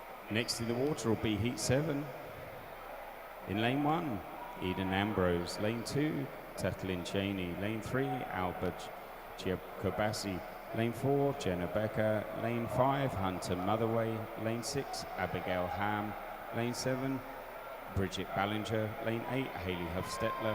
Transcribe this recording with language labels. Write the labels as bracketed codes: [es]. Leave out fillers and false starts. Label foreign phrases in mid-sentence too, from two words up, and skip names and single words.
[en] Next in the water will be heat 7. In lane 1, Eden Ambrose. Lane 2, Tatlin Cheney. Lane 3, Albert Giacobassi. Lane 4, Jenna Becker. Lane 5, Hunter Motherway. Lane 6, Abigail Ham. Lane 7, Bridget Ballinger. Lane 8, Hayley Hofstetler.